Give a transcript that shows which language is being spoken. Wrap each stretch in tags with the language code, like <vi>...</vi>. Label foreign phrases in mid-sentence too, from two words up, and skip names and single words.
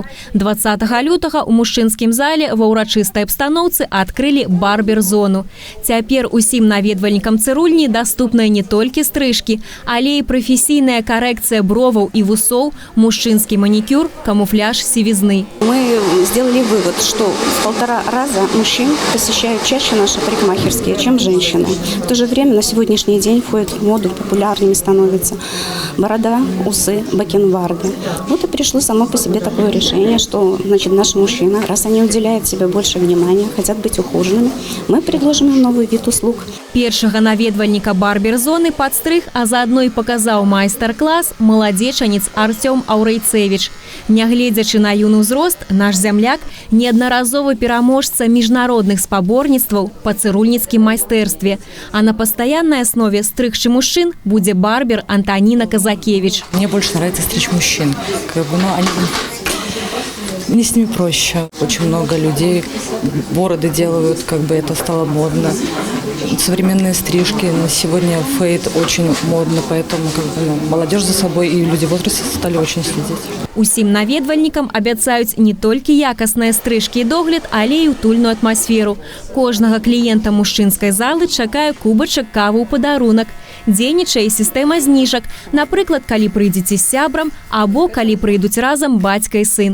<be>20 лютага ў мужчынскім зале ва ўрачыстай абстаноўцы адкрылі барбер-зону. Цяпер усім наведвальнікам цырульні даступныя не толькі стрыжкі, але і прафесійная карэкцыя броваў і вусоў, мужчынскі манікюр, камуфляж сівізны.</be> <ru>Мы сделали вывод, что в 1,5 раза мужчин посещают чаще наши парикмахерские, чем женщины. В то же время на сегодняшний день входит в моду, популярными становятся борода, усы, бакенбарды. Вот и пришло само по себе такое решение, что, значит, наши мужчины, раз они уделяют себе больше внимания, хотят быть ухоженными, мы предложим им новый вид услуг.</ru> <be>Першага наведвальніка барбер-зоны падстрыг, а заадно і паказаў майстар-клас маладзечанец Артём Аўрэйцэвіч. Нягледзячы на юны ўзрост, наш зямляк неаднаразовы пераможца міжнародных спаборніцтваў па цырульніцкім майстэрстве.</be> <ru>А на постоянной основе стригший мужчин будет барбер Антонина Казакевич. Мне больше нравится стричь мужчин. Мне с ними проще. Очень много людей бороды делают, это стало модно. Современные стрижки. На сегодня фейд очень модно, поэтому молодежь за собой и люди в возрасте стали очень следить.</ru> <be>Усім наведвальнікам абяцаюць не толькі якасныя стрыжкі і догляд, але і утульную атмасферу. Кожнага кліента мужчынскай залы чакае кубачак кавы ў падарунак. Дзейнічае сістэма зніжак. Напрыклад, калі прыйдзеце з сябрам, або калі прыйдуць разам бацька і сын.</be>